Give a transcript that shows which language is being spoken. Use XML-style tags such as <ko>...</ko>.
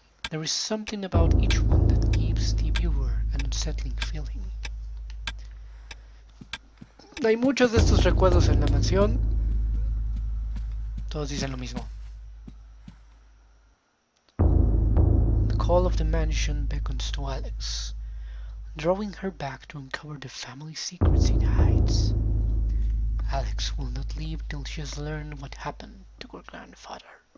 <en>There is something about each one that gives the viewer an unsettling feeling.</en> <es>Hay muchos de estos recuerdos en la mansión. Todos dicen lo mismo.</es> <en>The call of the mansion beckons to Alex, drawing her back to uncover the family secrets it hides. Alex will not leave till she has learned what happened to her grandfather.</en>